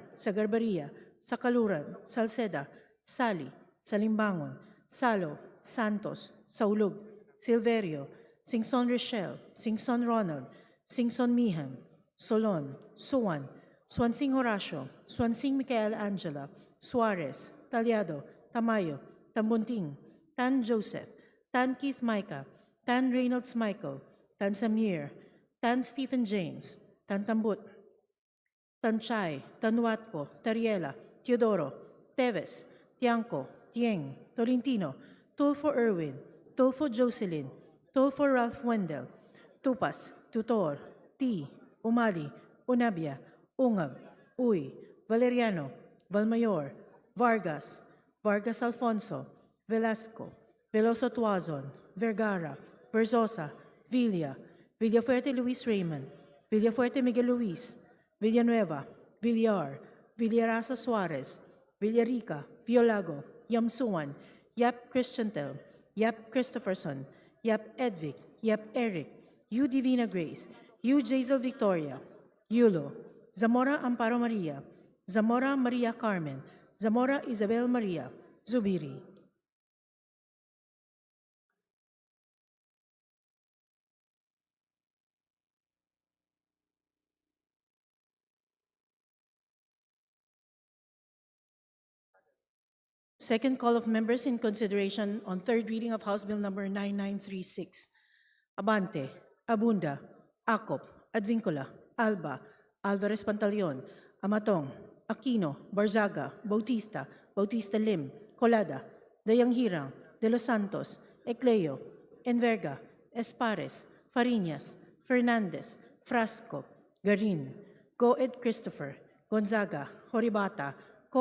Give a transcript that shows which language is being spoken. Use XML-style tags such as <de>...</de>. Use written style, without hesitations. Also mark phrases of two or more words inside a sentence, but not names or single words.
<en>Sagarbaria, Sakaluran, Salceda, Sali, Salimbangon, Salo, Santos, Saulug, Silverio, Singson Rochelle, Singson Ronald, Singson Mihan, Solon, Suwan, Swansing Horacio, Swansing Michael Angela, Suarez, Talyado, Tamayo, Tambunting, Tan Joseph, Tan Keith Micah, Tan Reynolds Michael, Tan Samir, Tan Stephen James, Tan Tambut, Tan Chay, Tan Watco, Tariela, Teodoro, Teves, Tiangco, Tieng, Tolentino, Tulfo Irwin, Tulfo Jocelyn, Tulfo Ralph Wendell, Tupas, Tutor, T, Umali, Unabia, Ungab, Uy, Valeriano, Valmayor, Vargas, Vargas Alfonso, Velasco, Veloso Tuazon, Vergara, Verzosa, Villa, Villafuerte Luis Raymond, Villafuerte Miguel Luis, Villanueva, Villar, Villarasa Suarez, Villarica, Violago, Yamsuan, Yap Christiantel, Yap Christopherson, Yap Edvic, Yap Eric, U Divina Grace, U Jazel Victoria, Yulo, Zamora Amparo Maria, Zamora Maria Carmen, Zamora Isabel Maria, Zubiri. Second call of members in consideration on third reading of House Bill Number 9936. Abante, Abunda, Acop, Advincula, Alba, Alvarez Pantaleon, Amatong, Aquino, Barzaga, Bautista, Bautista Lim, Colada, Dayanghirang, De Los Santos, Ecleo, Enverga, Espares, Fariñas, Fernandez, Frasco, Garin, Goed Christopher, Gonzaga, Horibata, Co</en>